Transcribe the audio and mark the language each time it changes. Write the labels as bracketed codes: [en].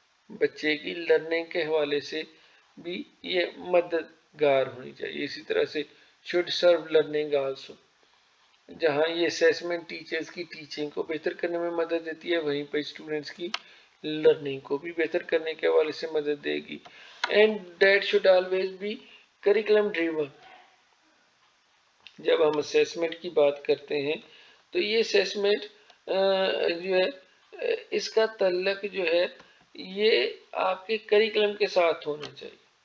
[ur] بچے کی لرننگ کے حوالے سے بھی یہ مددگار ہونی چاہیے. اسی طرح سے [en] should serve learning also. [ur] جہاں یہ اسیسمنٹ ٹیچرز کی ٹیچنگ کو بہتر کرنے میں مدد دیتی ہے، وہیں پہ اسٹوڈنٹس کی لرننگ کو بھی بہتر کرنے کے حوالے سے مدد دے گی. [en] And that should always be curriculum driven. [ur] جب ہم اسیسمنٹ کی بات کرتے ہیں تو یہ اسیسمنٹ جو ہے اس کا تعلق جو ہے یہ آپ کے کریکلم کے ساتھ ہونا چاہیے.